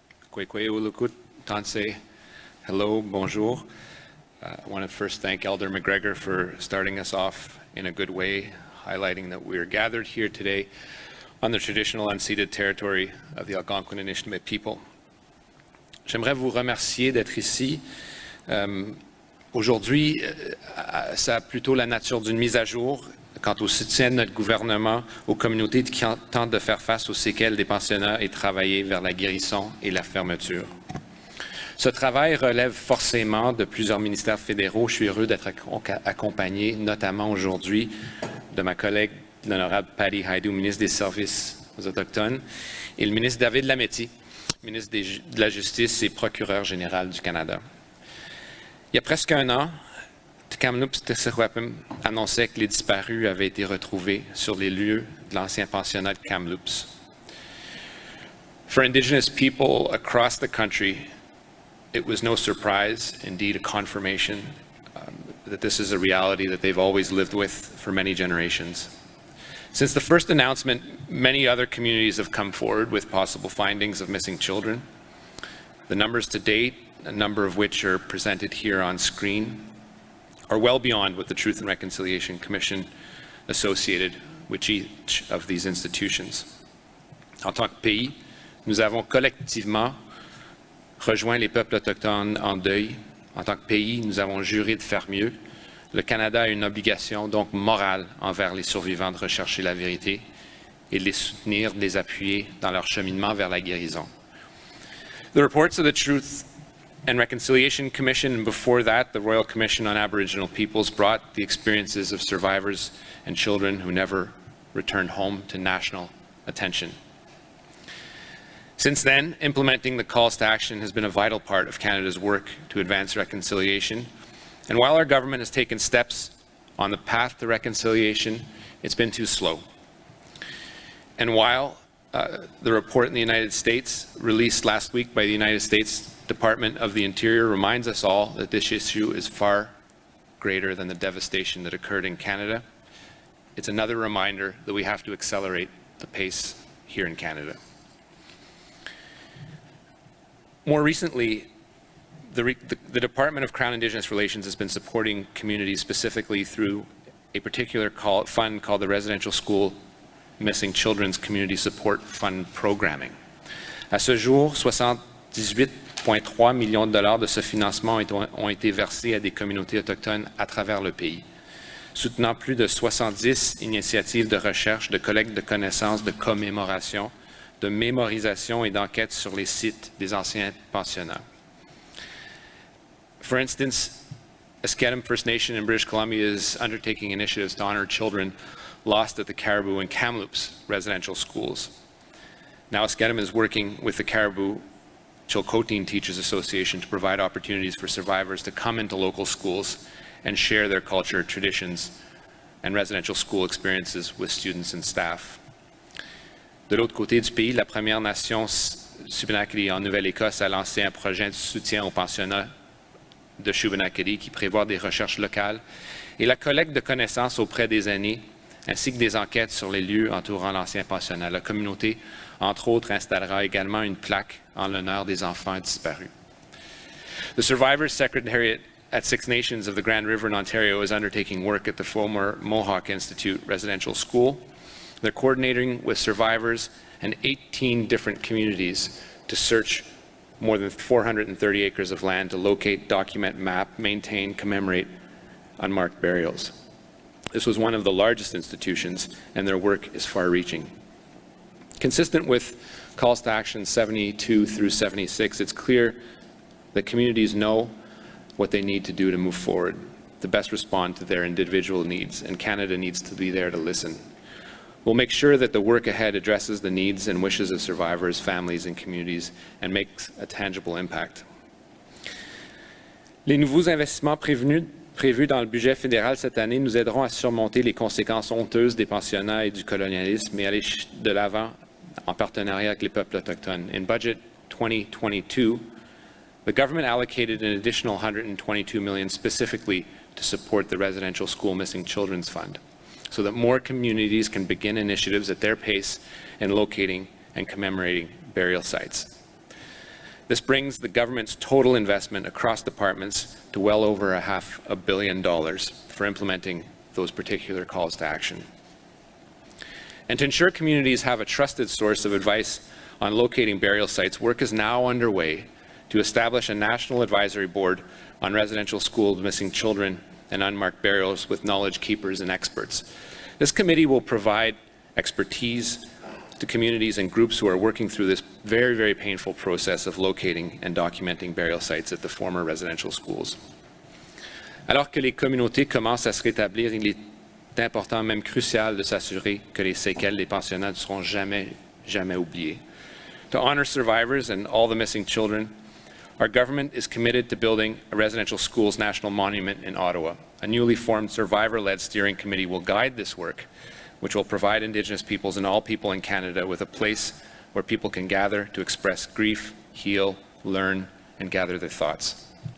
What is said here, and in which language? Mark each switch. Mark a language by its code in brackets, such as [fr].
[en] Kwekwe ulukut, Tansei, hello, [fr] bonjour. [en] I want to first thank Elder McGregor for starting us off in a good way, highlighting that we are gathered here today on the traditional unceded territory of the Algonquin and Anishinaabe people. [fr] J'aimerais vous remercier d'être ici. Aujourd'hui, ça a plutôt la nature d'une mise à jour quant au soutien de notre gouvernement aux communautés qui tentent de faire face aux séquelles des pensionnats et travailler vers la guérison et la fermeture. Ce travail relève forcément de plusieurs ministères fédéraux. Je suis heureux d'être accompagné, notamment aujourd'hui, de ma collègue, l'honorable Patty Hajdu, ministre des Services aux Autochtones, et le ministre David Lametti, ministre de la Justice et procureur général du Canada. Il y a presque un an, Kamloops Tsekhuapim annonçait que les disparus avaient été retrouvés sur les lieux de l'ancien pensionnat de Kamloops. [en] For Indigenous people across the country, it was no surprise, indeed a confirmation, that this is a reality that they've always lived with for many generations. Since the first announcement, many other communities have come forward with possible findings of missing children. The numbers to date, a number of which are presented here on screen, are well beyond what the Truth and Reconciliation Commission associated with each of these institutions. [fr] En tant que pays, nous avons collectivement rejoint les peuples autochtones en deuil. En tant que pays, nous avons juré de faire mieux. Le Canada a une obligation donc morale envers les survivants de rechercher la vérité et de les soutenir, de les appuyer dans leur cheminement vers la guérison. [en] The reports of the Truth and Reconciliation Commission, and before that, the Royal Commission on Aboriginal Peoples, brought the experiences of survivors and children who never returned home to national attention. Since then, implementing the calls to action has been a vital part of Canada's work to advance reconciliation. And while our government has taken steps on the path to reconciliation, it's been too slow. And while the report in the United States, released last week by the United States Department of the Interior, reminds us all that this issue is far greater than the devastation that occurred in Canada, it's another reminder that we have to accelerate the pace here in Canada. More recently, the Department of Crown-Indigenous Relations has been supporting communities specifically through a particular fund called the Residential School Missing Children's Community Support Fund Programming. [fr] À ce jour, 78,3 millions de dollars de ce financement ont été versés à des communautés autochtones à travers le pays, soutenant plus de 70 initiatives de recherche, de collecte de connaissances, de commémoration, de mémorisation et d'enquête sur les sites des anciens pensionnats. [en] For instance, Eskedem First Nation in British Columbia is undertaking initiatives to honor children lost at the Caribou and Kamloops residential schools. Now Eskedem is working with the Caribou Chilcotin Teachers Association to provide opportunities for survivors to come into local schools and share their culture, traditions, and residential school experiences with students and staff. [fr] De l'autre côté du pays, la Première Nation Shubenacadie en Nouvelle-Écosse a lancé un projet de soutien aux pensionnats de Shubenacadie qui prévoit des recherches locales et la collecte de connaissances auprès des aînés, ainsi que des enquêtes sur les lieux entourant l'ancien pensionnat. La communauté, entre autres, installera également une plaque en l'honneur des enfants disparus. [en] The Survivors Secretariat at Six Nations of the Grand River in Ontario is undertaking work at the former Mohawk Institute Residential School. They're coordinating with survivors and 18 different communities to search more than 430 acres of land to locate, document, map, maintain, commemorate unmarked burials. This was one of the largest institutions, and their work is far-reaching. Consistent with calls to action 72 through 76, it's clear that communities know what they need to do to move forward, to best respond to their individual needs, and Canada needs to be there to listen. We'll make sure that the work ahead addresses the needs and wishes of survivors, families, and communities, and makes a tangible impact. [fr] Les nouveaux investissements prévus prévus dans le budget fédéral cette année nous aideront à surmonter les conséquences honteuses des pensionnats et du colonialisme et aller de l'avant en partenariat avec les peuples autochtones. [en] In budget 2022, the government allocated an additional $122 million specifically to support the Residential School Missing Children's Fund, so that more communities can begin initiatives at their pace in locating and commemorating burial sites. This brings the government's total investment across departments to well over $500 million for implementing those particular calls to action. And to ensure communities have a trusted source of advice on locating burial sites, work is now underway to establish a national advisory board on residential schools missing children and unmarked burials with knowledge keepers and experts. This committee will provide expertise to communities and groups who are working through this very, very painful process of locating and documenting burial sites at the former residential schools. [fr] Alors que les communautés commencent à se rétablir, il est important, même crucial, de s'assurer que les séquelles des pensionnats ne seront jamais oubliées. [en] To honor survivors and all the missing children, our government is committed to building a residential schools national monument in Ottawa. A newly formed survivor-led steering committee will guide this work, which will provide Indigenous peoples and all people in Canada with a place where people can gather to express grief, heal, learn, and gather their thoughts.